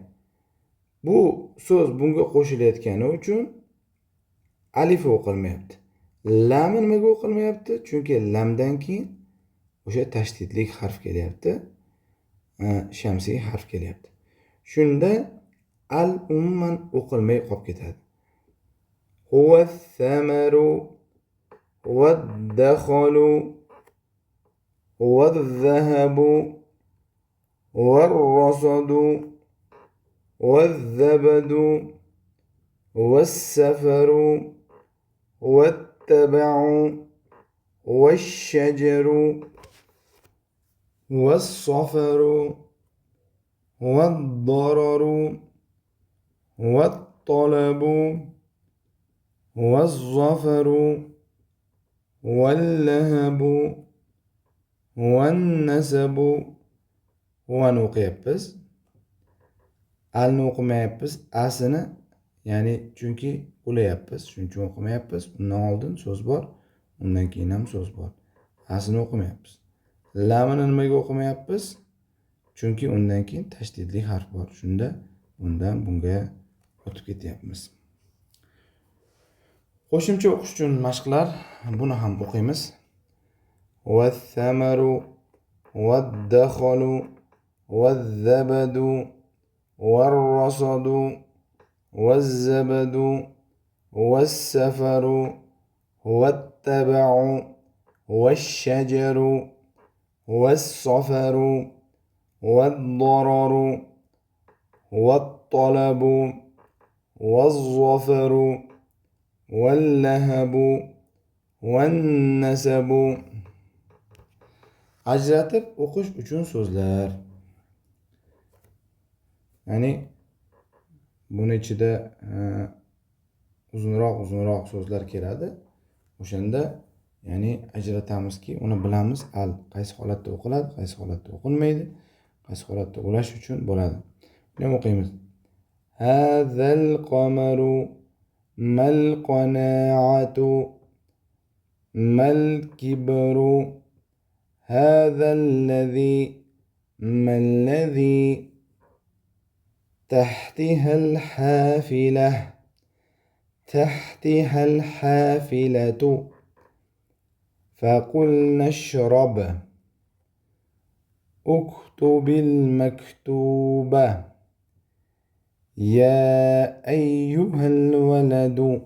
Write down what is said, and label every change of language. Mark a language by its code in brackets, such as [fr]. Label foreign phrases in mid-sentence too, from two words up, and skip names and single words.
[uz] Bu so'z bunga qo'shilayotgani uchun alifi o'qilmayapti. Lami nimaga o'qilmayapti? Chunki lamdan keyin o'sha tashdidlik harf kelyapti. Shamsiy harf kelyapti. Shunda al umuman o'qilmay qolib ketadi. [ar] هو الثمر والدخل والذهب والرصد والزبد والسفر والتبع والشجر والصفر والضرر والطلب والظفر واللهب والنسب [uz] huvani o'qiyapmiz. Alni o'qimayapmiz. Asini, ya'ni chunki ulayapmiz. Shuning uchun o'qimayapmiz. Undan oldin so'z bor, undan keyin ham so'z bor. Asini o'qimayapmiz. Lamini nimaga o'qimayapmiz? Chunki undan keyin tashdidli harf bor. Shunda bundan bunga o'tib ketyapmiz. Qo'shimcha o'qish uchun mashqlar buni ham o'qiymiz. [ar] والثمر والدخل والزبد والرصد والزبد والسفر والتبع والشجر والصفر والضرر والطلب والظفر واللهب والنسب. [uz] Ajratib o'qish uchun so'zlar. Ya'ni buni ichida uzunroq so'zlar keladi. O'shanda ya'ni ajratamizki, uni bilamiz, al qaysi holatda o'qiladi, qaysi holatda o'qilmaydi, qaysi holatda ulash uchun bo'ladi. Buni ham o'qiymiz. [ar] هذا القمر ما القناعة ما الكبر هذا الذي ما الذي تحتها الحافلة فقلنا اشرب اكتب المكتوب يا أيها الولد